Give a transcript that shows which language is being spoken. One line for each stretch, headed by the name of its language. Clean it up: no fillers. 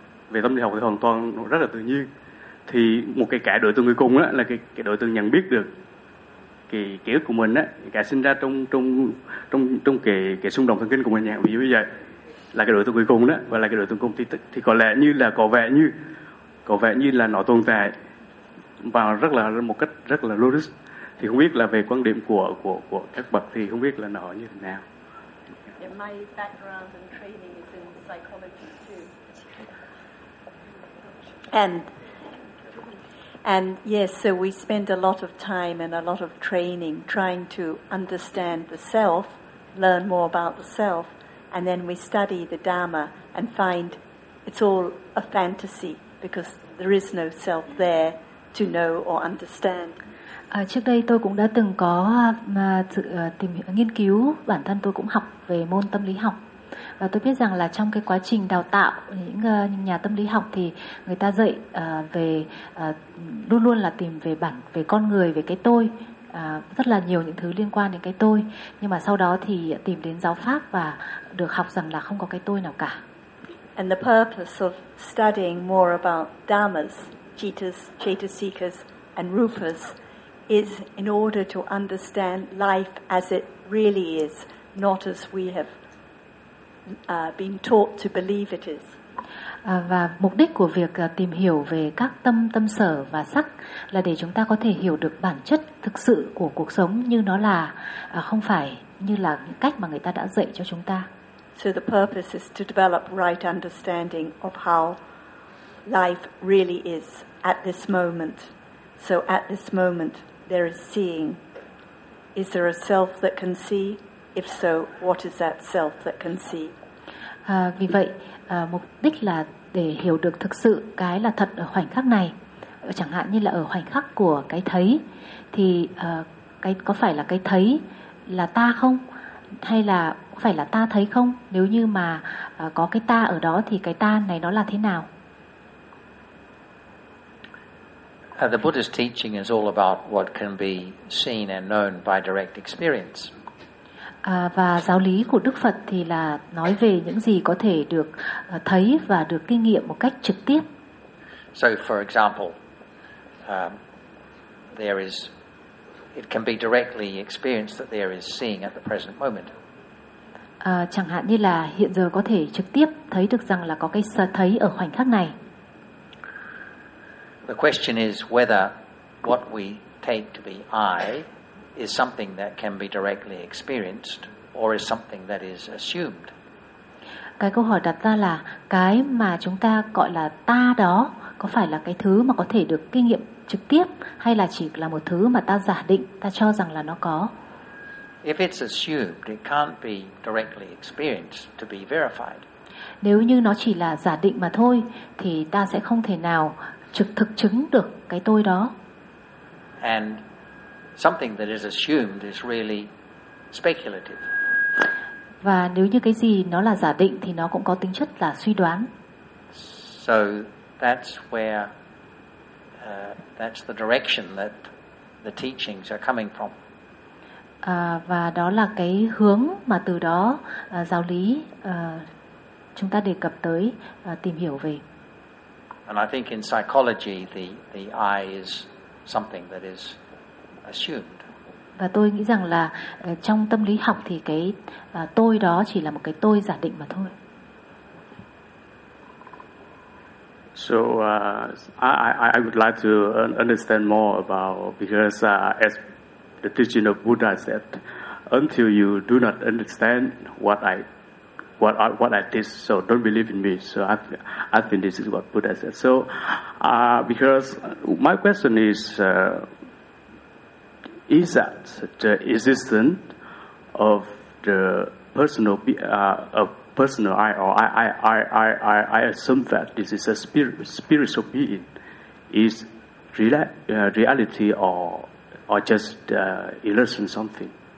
Vietnamese: Về tâm lý học thì hoàn toàn rất là tự nhiên. Thì một cái đối tượng người cùng là cái đối tượng nhận biết được cái kiểu của mình á, cái sinh ra trong cái xung động thần kinh của mình, ví dụ như vậy, là cái đối tượng người cùng đó, và là cái đối tượng cùng thì có lẽ như là có vẻ như là nó tồn tại và rất là một cách rất là logic. Thì không biết là về quan điểm của các bậc thì không biết là nó như thế nào.
English: My background and training is in psychology too. And yes, so we spend a lot of time and a lot of training trying to understand the self, learn more about the self, and then we study the Dharma and find it's all a fantasy because there is no self there to know or understand.
Vietnamese: Trước đây tôi cũng đã từng có tìm hiểu, nghiên cứu, bản thân tôi cũng học về môn tâm lý học. Và tôi biết rằng là trong cái quá trình đào tạo những nhà tâm lý học thì người ta dạy về luôn luôn là tìm về bản, về con người, về cái tôi, rất là nhiều những thứ liên quan đến cái tôi. Nhưng mà sau đó thì tìm đến giáo pháp và được học rằng là không có cái tôi nào cả.
English: And the purpose of studying more about dharmas, cittas, cetasikas and rupas is in order to understand life as it really is, not as we have been taught to believe it is.
Vietnamese: Và mục đích của việc tìm hiểu về các tâm, tâm sở và sắc là để chúng ta có thể hiểu được bản chất thực sự của cuộc sống như nó là, không phải như là cách mà người ta đã dạy cho chúng ta.
English: So the purpose is to develop right understanding of how life really is at this moment. So at this moment, there is seeing. Is there a self that can see? If so, what is that self that can see?
Vietnamese: Vì vậy, mục đích là để hiểu được thực sự cái là thật ở khoảnh khắc này. Chẳng hạn như là ở khoảnh khắc của cái thấy, thì cái có phải là cái thấy là ta không? Hay là có phải là ta thấy không? Nếu như mà có cái ta ở đó thì cái ta này nó là thế nào?
English: The Buddha's teaching is all about what can be seen and known by direct experience.
Vietnamese: Và giáo lý của Đức Phật thì là nói về những gì có thể được thấy và được kinh nghiệm một cách trực tiếp.
English: So for example, there is, it can be directly experienced that there is seeing at the present moment.
Vietnamese: Chẳng hạn như là hiện giờ có thể trực tiếp thấy được rằng là có cái thấy ở khoảnh khắc này.
English: The question is whether what we take to be I is something that can be directly experienced or is something that is assumed.
Vietnamese: Cái câu hỏi đặt ra là cái mà chúng ta gọi là ta đó có phải là cái thứ mà có thể được kinh nghiệm trực tiếp hay là chỉ là một thứ mà ta giả định, ta cho rằng là nó có.
English: If it's assumed, it can't be directly experienced to be verified.
Vietnamese: Nếu như nó chỉ là giả định mà thôi thì ta sẽ không thể nào trực thực chứng được cái tôi đó.
English: And something that is assumed is really speculative.
Vietnamese: Và nếu như cái gì nó là giả định thì nó cũng có tính chất là suy đoán.
English: So that's where that's the direction that the teachings are coming from.
Vietnamese: Và đó là cái hướng mà từ đó giáo lý chúng ta đề cập tới tìm hiểu về.
English: And I think in psychology the I is something that is assumed.
Vietnamese: Và tôi nghĩ rằng là trong tâm lý học thì cái tôi đó chỉ là một cái tôi giả định mà thôi.
English: So I would like to understand more about, because as the teaching of Buddha said, until you do not understand what I teach, so don't believe in me. So I think this is what Buddha said. So because my question is that the existence of the personal I assume that this is a spiritual being is reality or just illusion something?